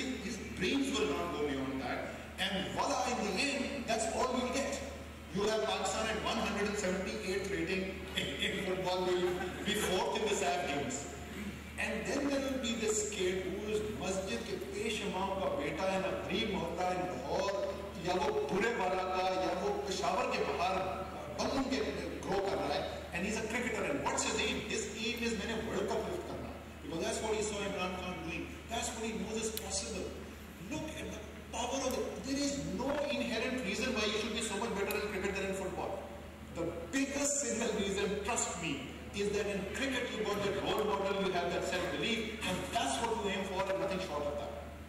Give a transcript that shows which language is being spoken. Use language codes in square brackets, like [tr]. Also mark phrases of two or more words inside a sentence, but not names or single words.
[en] His dreams will not go beyond that, and voila, in the end, that's all we'll get. You have Pakistan at 178th rating in football, they will be 4th in the SAF games. And then there will be this kid who is [ur] مسجد کے پیش امام کا بیٹا [en] in a dream hota in Lahore, [ur] یا وہ بورے والا کا، یا وہ پشاور کے باہر بنوں کے grow کر رہا ہے, [en] and he's a cricketer. And what's his aim? His aim is [ur] maine World Cup lift karna, [en] because that's what he saw Imran Khan doing. That's what he knows is possible. Look at the power of it. There is no inherent reason why you should be so much better in cricket than in football. The biggest single reason, trust me, is that in cricket you got that role model, you have that self-belief, and that's what you aim for and nothing short of that.